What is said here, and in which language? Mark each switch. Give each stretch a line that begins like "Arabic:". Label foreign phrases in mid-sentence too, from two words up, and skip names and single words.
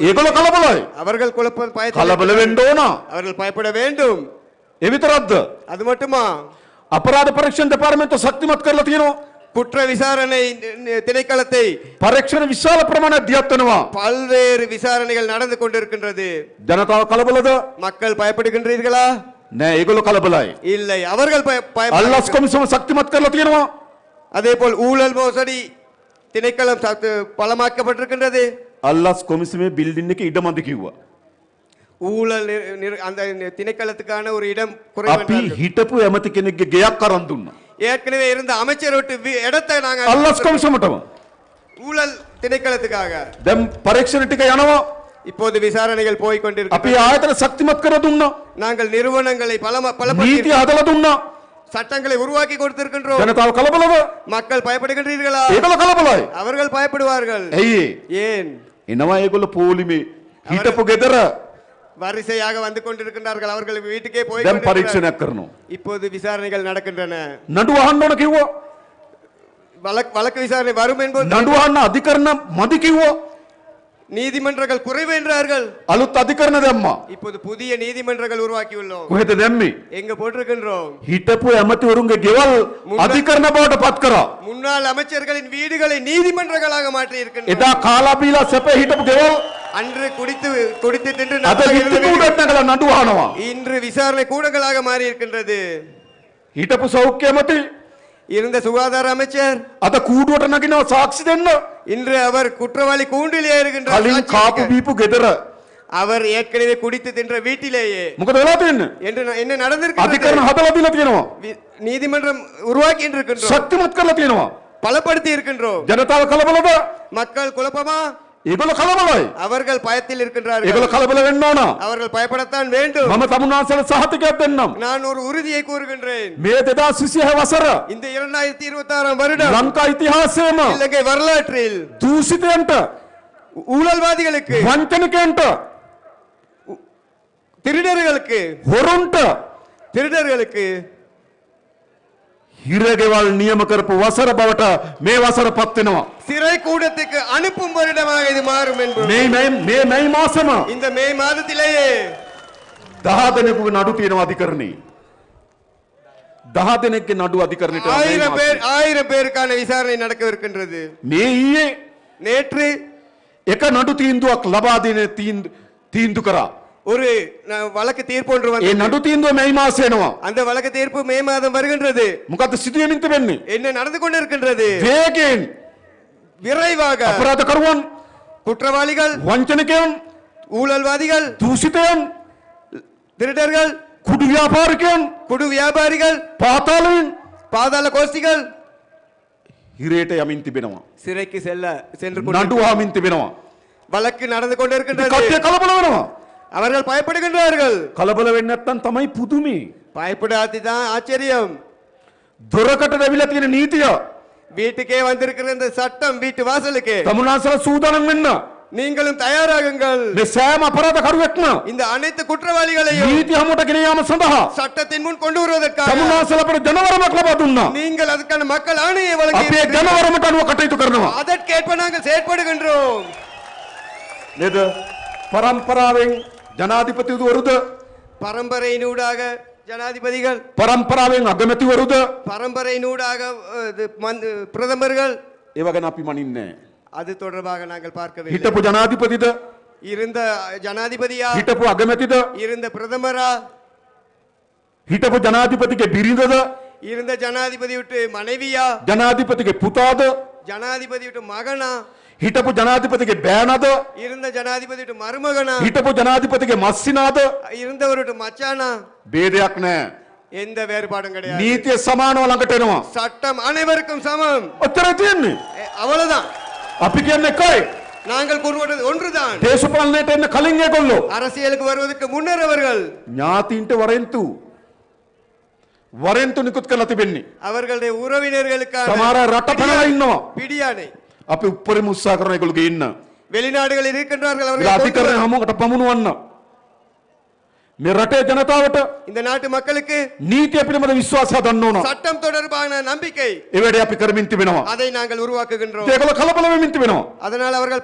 Sinhala: ඒගොල්ලෝ කලබලයි.
Tamil: அவர்கள் குழப்பம்
Sinhala: කලබල වෙන්න ඕන.
Tamil: அவர்கள் பயப்பட வேண்டும்.
Sinhala: ඒ විතරක්ද?
Tamil: அது மட்டுமா?
Sinhala: අපරාධ පරීක්ෂණ දෙපාර්තමේන්තුව ශක්තිමත් කරලා තියෙනවා.
Tamil: குற்ற விசாரணை திணைக்களத்தை
Sinhala: පරීක්ෂණ විශාල ප්‍රමාණයක් දියත් වෙනවා.
Tamil: பல்வேறு விசாரணைகள் நடந்து கொண்டிருக்கின்றது.
Sinhala: ජනතාව කලබලද?
Tamil: மக்கள் பயப்படுகின்றீர்களா?
Sinhala: නෑ, ඒගොල්ලෝ කලබලයි.
Tamil: இல்லை, அவர்கள்
Sinhala: අල්ලස් කොමිසම ශක්තිමත් කරලා තියෙනවා.
Tamil: அதேபோல் ஊழல் மோசடி திணைக்களம் பலமாக்கப்பட்டிருக்கின்றது.
Sinhala: අල්ලස් කොමිසමේ බිල්ඩින් එකේ ඉඩමදි කිව්වා.
Tamil: ஊழல் அந்த திணைக்களத்துக்கான ஒரு இடம்
Sinhala: අපි
Tamil: குறைவு.
Sinhala: හිටපු ඇමති කෙනෙක්ගේ ගෙයක් අරන් දුන්නා.
Tamil: ஏற்கனவே இருந்த அமைச்சர் விட்டு இடத்தை நாங்க
Sinhala: අල්ලස් කොමිසමටම.
Tamil: ஊழல் திணைக்களத்துக்காக.
Sinhala: දැන් පරීක්ෂණ ටික යනවා.
Tamil: இப்போது விசாரணைகள் போய்
Sinhala: අපි
Tamil: கொண்டிருக்கின்றன.
Sinhala: ආයතන ශක්තිමත් කර දුන්නා.
Tamil: நாங்கள் நிறுவனங்களை
Sinhala: නීතිය හදලා දුන්නා.
Tamil: சட்டங்களை உருவாக்கி கொடுத்திருக்கின்றோம்.
Sinhala: ජනතාව කලබලද?
Tamil: மக்கள் பயப்படுகின்றீர்களா?
Sinhala: ඒගොල්ලෝ කලබලයි.
Tamil: அவர்கள் பயப்படுவார்கள்.
Sinhala: ඇයි?
Tamil: ஏன்?
Sinhala: එනවා ඒගොල්ලෝ පොලිමේ හිටපු ගෙදර
Tamil: வரிசையாக வந்து கொண்டிருக்கின்றார்கள். அவர்கள் வீட்டுக்கே போய்
Sinhala: දැන්
Tamil: கொண்டிருக்கிறார்கள்.
Sinhala: පරීක්ෂණයක් කරනවා.
Tamil: இப்போது விசாரணைகள் நடக்கின்றன.
Sinhala: නඩුව අහන්න ඕන කිව්වා.
Tamil: வழக்கு விசாரணை வரும் என்பது
Sinhala: නඩුව අහන්න අධිකරණ මදි කිව්වා.
Tamil: நீதிமன்றங்கள் குறைவு என்றார்கள்.
Sinhala: අලුත් අධිකරණ දැම්මා.
Tamil: இப்போது புதிய நீதிமன்றங்கள் உருவாக்கியுள்ளோம்.
Sinhala: කොහෙද දැම්මේ?
Tamil: எங்க போட்டிருக்கின்றோம்?
Sinhala: හිටපු ඇමතිවරුන්ගේ ගෙවල් අධිකරණ බවට පත් කරා.
Tamil: முன்னாள் அமைச்சர்களின் வீடுகளை நீதிமன்றங்களாக மாற்றி இருக்கின்றனர்.
Sinhala: එදා කාලා බීලා සැප හිටපු ගෙවල්
Tamil: அன்று குடித்து தின்று
Sinhala: අද
Tamil: நடந்து இருந்த
Sinhala: විත්ති
Tamil: வீடுகள்
Sinhala: කුඩට නගලා නඩුව අහනවා.
Tamil: இன்று விசாரணை கூடங்களாக மாறி இருக்கின்றது.
Sinhala: හිටපු සෞඛ්‍ය ඇමති
Tamil: இருந்த சுகாதார அமைச்சர்
Sinhala: අද කූඩුවට නගිනවා සාක්ෂි දෙන්න.
Tamil: இன்று அவர் குற்றவாளி கூண்டில் ஏறுகின்றார்.
Sinhala: කලින් කාපු බීපු ගෙදර
Tamil: அவர் ஏற்கனவே குடித்து தின்ற வீட்டிலேயே
Sinhala: මොකද වෙලා තියෙන්නේ?
Tamil: என்ன நடந்திருக்கிறது?
Sinhala: අධිකරණ හදලා දීලා තියෙනවා.
Tamil: நீதிமன்றம் உருவாக்கி இருக்கின்றோம்.
Sinhala: ශක්තිමත් කරලා තියෙනවා.
Tamil: பலப்படுத்தி இருக்கின்றோம்.
Sinhala: ජනතාව කලබලද?
Tamil: மக்கள் குழப்பமா?
Sinhala: ඒගොල්ලෝ කලබලයි.
Tamil: அவர்கள் பயத்தில் இருக்கின்றார்கள்.
Sinhala: ඒගොල්ලෝ කලබල වෙන්න ඕන.
Tamil: அவர்கள் பயப்படத்தான் வேண்டும்.
Sinhala: මම තමුන්නාන්සේට සහතිකයක් දෙන්නම්.
Tamil: நான் ஒரு உறுதியை கூறுகின்றேன்.
Sinhala: මේ 2026 වසර
Tamil: இந்த 2026 வருடம்
Sinhala: ලංකා ඉතිහාසයේම
Tamil: இலங்கை வரலாற்றில்
Sinhala: දූෂිතයන්ට,
Tamil: ஊழல்வாதிகளுக்கு,
Sinhala: වංචනිකයන්ට,
Tamil: திருடர்களுக்கு
Sinhala: හිරගෙවල් නියම කරපු වසර බවට මේ වසර පත් වෙනවා.
Tamil: சிறை கூடத்துக்கு அனுப்பும் வருடமாக இது மாறும் என்பது
Sinhala: මේ මාසෙම
Tamil: இந்த மே மாதத்திலேயே
Sinhala: 10 දෙනෙකුගේ නඩු තියෙනවා අධිකරණේ. 10 දෙනෙක්ගේ නඩු අධිකරණයට යනවා මේ මාසෙ.
Tamil: 1000 பேருக்கான விசாரணை நடக்கவிருக்கின்றது.
Sinhala: මේ ඊයේ
Tamil: நேற்று
Sinhala: එක නඩු තීන්දුවක් ලබා දෙන තීන්දුව කරා.
Tamil: ஒரு வழக்கு தீர்ப்பு ஒன்று
Sinhala: ඒ
Tamil: வந்தது.
Sinhala: නඩු තීන්දුව මේ මාසෙ එනවා.
Tamil: அந்த வழக்கு தீர்ப்பு மே மாதம் வருகின்றது.
Sinhala: මොකද්ද සිදුවෙමින් තිබෙන්නේ?
Tamil: என்ன நடந்து கொண்டிருக்கின்றது?
Sinhala: වේගයෙන්
Tamil: விரைவாக
Sinhala: අපරාධකරුවන්,
Tamil: குற்றவாளிகள்,
Sinhala: වංචනිකයන්,
Tamil: ஊழல்வாதிகள்,
Sinhala: දූෂිතයන්,
Tamil: திருடர்கள்,
Sinhala: කුඩු ව්‍යාපාරිකයන්,
Tamil: குடு வியாபாரிகள்,
Sinhala: පාතාලයෙන්
Tamil: பாதாள கோஷ்டிகள்
Sinhala: හිරේට යමින් තිබෙනවා.
Tamil: சிறைக்கு சென்று
Sinhala: නඩු ආමින් තිබෙනවා.
Tamil: வழக்கு நடந்து கொண்டிருக்கின்றது.
Sinhala: කට්ටිය කලබල වෙනවා.
Tamil: அவர்கள் பயப்படுகின்றார்கள்.
Sinhala: කලබල වෙන්නේ නැත්නම් තමයි පුදුමේ.
Tamil: பயப்படாதான் ஆச்சரியம்.
Sinhala: දොරකට දැවිලා තියෙන නීතිය
Tamil: வீட்டுக்கே வந்திருக்கிற இந்த சட்டம் வீட்டு வாசலுக்கு
Sinhala: තමුන්නාන්සලා සූදානම් වෙන්න.
Tamil: நீங்களும் தயாராகுங்கள்.
Sinhala: මේ සෑම අපරාධකරුවෙක්ම
Tamil: இந்த அனைத்து குற்றவாளிகளையும்
Sinhala: නීති හමුවට ගෙන යාම සඳහා
Tamil: சட்டத்தின் முன் கொண்டு வருவதற்காக
Sinhala: තමුන්නාන්සලා අපිට ජනවරමක් ලබා දුන්නා.
Tamil: நீங்கள் அதுக்கான மக்கள் ஆணையை
Sinhala: අපි ඒ
Tamil: வழங்கி
Sinhala: ජනවරමට අනුව කටයුතු කරනවා.
Tamil: அதற்கேற்ப நாங்கள் செயற்படுகின்றோம்.
Sinhala: නේද? පරම්පරාවෙන් ජනාධිපතිවරුද,
Tamil: பரம்பரையினூடாக ஜனாதிபதிகள்,
Sinhala: පරම්පරාවෙන් අගමැතිවරුද,
Tamil: பரம்பரையினூடாக பிரதமர்கள்,
Sinhala: ඒව ගැන අපි මනින්නේ නැහැ.
Tamil: அது தொடர்பாக நாங்கள் பார்க்கவில்லை.
Sinhala: හිටපු ජනාධිපතිද,
Tamil: இருந்த ஜனாதிபதியா,
Sinhala: හිටපු අගමැතිද,
Tamil: இருந்த பிரதமரா,
Sinhala: හිටපු ජනාධිපතිගේ බිරිඳද,
Tamil: இருந்த ஜனாதிபதி விட்டு மனைவியா
Sinhala: ජනාධිපතිගේ පුතාද
Tamil: ஜனாதிபதி விட்டு மகனா
Sinhala: හිටපු ජනාධිපතිගේ බෑනද
Tamil: இருந்த ஜனாதிபதி விட்டு மருமகனா
Sinhala: හිටපු ජනාධිපතිගේ මස්සිනාද
Tamil: இருந்தவர் விட்டு மச்சானா
Sinhala: ભેදයක් නැහැ.
Tamil: எந்த வேறுபாடும் கிடையாது.
Sinhala: නීතිය සමානව ළඟට එනවා.
Tamil: சட்டம் அனைவருக்கும் சமம்.
Sinhala: ඔච්චරයි තියෙන්නේ.
Tamil: அவ்வளவுதான்.
Sinhala: අපි කියන්නේ එකයි.
Tamil: நாங்கள் கூறுவது ஒன்றுதான்.
Sinhala: දේශපාලනයට එන්න කලින් ඒගොල්ලෝ
Tamil: அரசியலுக்கு வருவதற்கு முன்னர் அவர்கள்
Sinhala: ඥාතීන්ට වරෙන්තු නිකුත් කරලා තිබෙන්නේ.
Tamil: அவர்களுடைய உறவினர்களுக்கான
Sinhala: සමහර රට පැනලා ඉන්නවා.
Tamil: பிடியானை
Sinhala: අපි උපරිම උත්සාහ කරන ඒගොල්ලෝ ගේන්න.
Tamil: வெளிநாடுகளில் இருக்கின்றார்கள்
Sinhala: ඒක අධිකරණය
Tamil: அவர்கள்.
Sinhala: හමුවකට පමුණුවන්න. මේ රටේ ජනතාවට
Tamil: இந்த நாட்டு மக்களுக்கு
Sinhala: නීතිය පිළිබඳ විශ්වාසය හදන්න ඕන.
Tamil: சட்டம் தொடர்பான நம்பிக்கை
Sinhala: ඒ වැඩේ අපි කරමින් තිබෙනවා.
Tamil: அதை நாங்கள் உருவாக்குகின்றோம்.
Sinhala: ඒගොල්ලෝ කලබල වෙමින් තිබෙනවා.
Tamil: அதனால் அவர்கள்